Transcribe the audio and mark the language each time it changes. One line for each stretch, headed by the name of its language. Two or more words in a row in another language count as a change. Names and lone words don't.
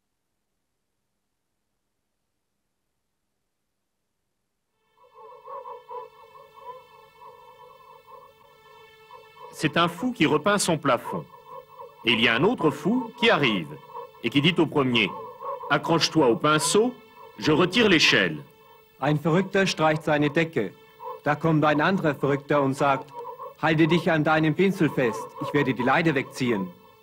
French: C'est un fou qui repeint son plafond. Et il y a un autre fou qui arrive et qui dit au premier « Accroche-toi au pinceau, je retire l'échelle. »
German: Ein Verrückter streicht seine Decke. Da kommt ein anderer Verrückter und sagt, halte dich an deinem Pinsel fest, ich werde die Leiter wegziehen.